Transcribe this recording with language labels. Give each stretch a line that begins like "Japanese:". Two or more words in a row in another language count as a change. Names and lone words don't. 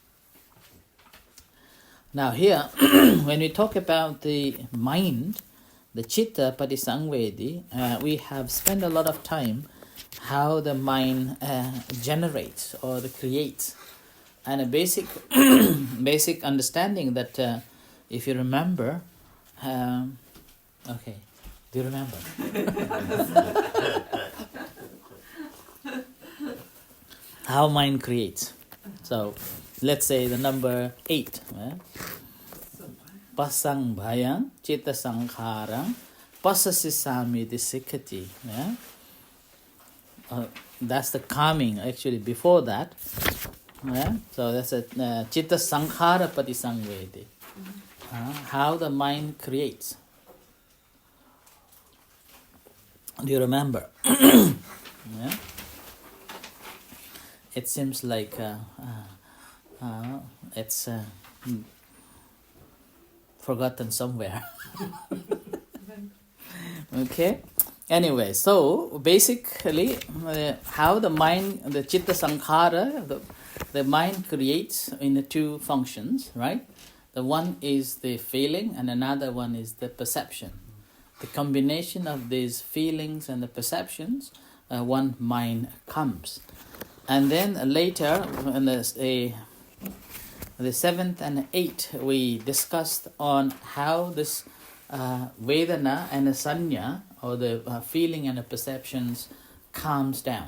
English: Now here, when we talk about the mind, the
Pali: Chitta Padisangvedi,
English: we have spent a lot of time how the mind generates or creates, and a basic basic understanding that if you remember, okay, do you remember? How mind creates. So let's say the number 8.
Pali: Pasang bhayang chitta sankharang pasasisamiti sikati.
English: That's the calming, actually, before that. So that's a
Pali: chitta sankhara padisangvedi.
English: How the mind creates. Do you remember? It seems like it's forgotten somewhere. Okay. Anyway, so basically, how the mind,
Pali: the chitta sankhara,
English: the mind creates in the 2 functions, right? The one is the feeling, and another one is the perception. The combination of these feelings and the perceptions, one mind comes. And then later, in the 7th and 8th, we discussed on how this Vedana and the Sanya, or the feeling and the perceptions, calms down.